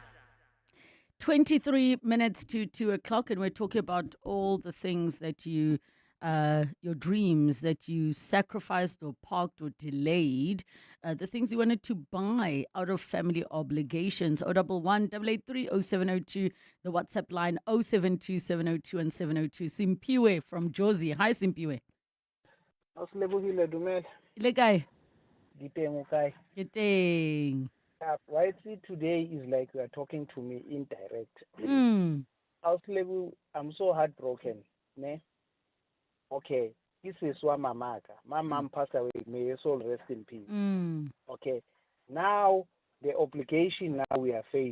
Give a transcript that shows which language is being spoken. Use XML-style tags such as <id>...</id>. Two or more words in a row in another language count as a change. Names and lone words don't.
<en>23 minutes to 2 o'clock, and we're talking about all the things that you, your dreams that you sacrificed or parked or delayed, the things you wanted to buy out of family obligations. 011 883 0702, the WhatsApp line 072 702 and 702. Simpiwe from Josie. Hi,</en> <tn>Simpiwe. Ile kae? Giteng.</tn> <en>Why I see today is like you are talking to me indirect. I'm so heartbroken. Ne? Okay, this is what my mom passed away. May her soul rest in peace. Okay, now the obligation now we are faced.</en>